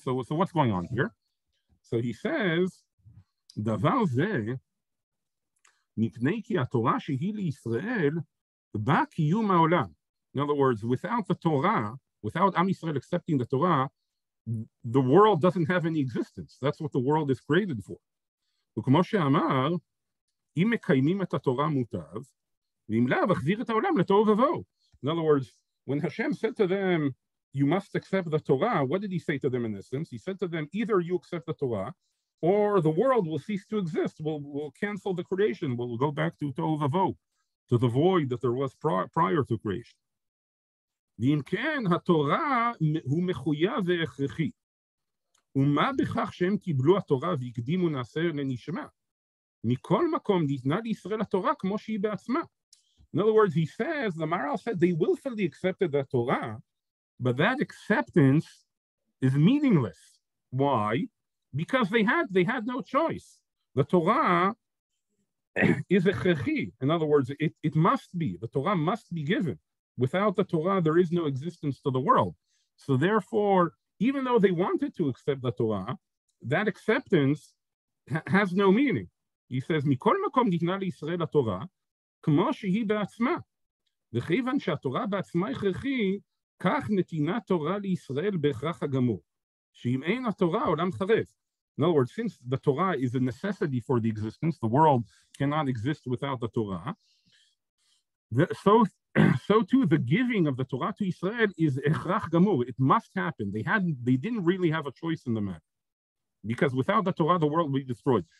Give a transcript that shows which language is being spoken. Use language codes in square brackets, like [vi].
[en] So what's going on here? So he says, [he] דבר זה, מפני כי התורה שהיא לישראל, בא קיום העולם. [en] In other words, without the Torah, without Am Yisrael accepting the Torah, the world doesn't have any existence. That's what the world is created for. [he] וכמו שאמר, אם מקיימים את התורה מוטב, ואם לאו, החזיר את העולם לתוהו ובוהו. [en] In other words, when Hashem said to them, you must accept the Torah, what did he say to them in essence? He said to them, either you accept the Torah, or the world will cease to exist. We'll cancel the creation. We'll go back to tohu vavohu, to the void that there was prior to creation. [he] ואם כן, התורה הוא מחויב והכרחי. ומה בכך שהם קיבלו התורה והקדימו נעשה לנשמה? מכל מקום ניתנה לישראל התורה כמו שהיא בעצמה. [en] In other words, he says, the Maharal said they willfully accepted the Torah, but that acceptance is meaningless. Why? Because they had no choice. The Torah is הכרחי. In other words, it must be. The Torah must be given. Without the Torah, there is no existence to the world. So therefore, even though they wanted to accept the Torah, that acceptance has no meaning. He says, [he] מכל מקום ניתנה לישראל התורה, כמו שהיא בעצמה. וכיוון שהתורה בעצמה הכרחי, כך נתינת תורה לישראל בהכרח הגמור. שאם אין התורה, העולם חרב. [en] In other words, since the Torah is a necessity for the existence, the world cannot exist without the Torah. So too, the giving of the Torah to Israel is echrach gamur. It must happen. They didn't really have a choice in the matter, because without the Torah, the world will be destroyed.